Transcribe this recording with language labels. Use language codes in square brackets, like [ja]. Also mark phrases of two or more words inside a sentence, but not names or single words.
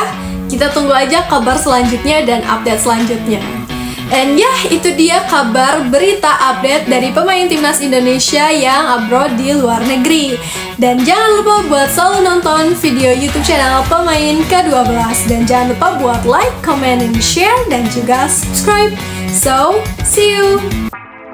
[id] Kita tunggu aja kabar selanjutnya dan update selanjutnya. And ya, itu dia kabar berita update dari pemain timnas Indonesia yang abroad di luar negeri. Dan jangan lupa buat selalu nonton video YouTube channel Pemain ke-12. Dan jangan lupa buat [en] like, comment, and share, [id] dan juga subscribe. [en] So, see you!